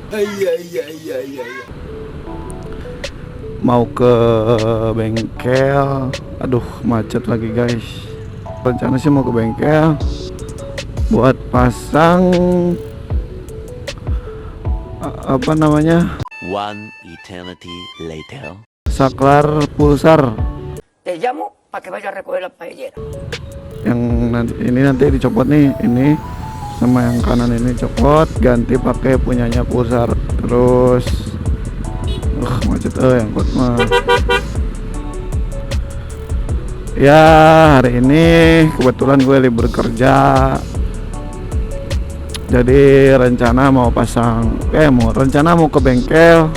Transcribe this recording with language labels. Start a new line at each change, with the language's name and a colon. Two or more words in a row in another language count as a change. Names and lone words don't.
Indonesian: Mau ke bengkel. Aduh macet lagi guys. Rencana sih mau ke bengkel buat pasang apa namanya,
English: One eternity later.
Indonesian: saklar pulsar
Spanish: Te llamo para que vaya a recoger la paellera.
Indonesian: yang nanti dicopot nih, ini sama yang kanan ini copot, ganti pakai punyanya pulsar. Terus macet yang kuat mah ya. Hari ini kebetulan gue libur kerja, jadi rencana mau ke bengkel.